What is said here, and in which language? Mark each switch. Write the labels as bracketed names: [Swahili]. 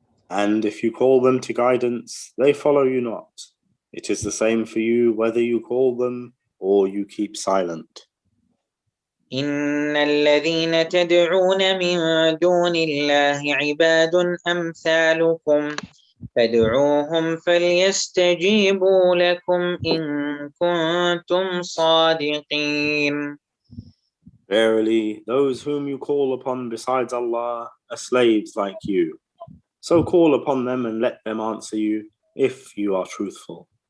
[English] And if you call them to guidance, they follow you not. It is the same for you whether you call them or you keep silent. [Arabic] إن الذين تدعون من دون الله عباد أمثالكم فادعوهم فليستجيبوا لكم إن كنتم صادقين. [English] Verily, those whom you call upon besides Allah are slaves like you. So call upon them and let them answer you if you are truthful.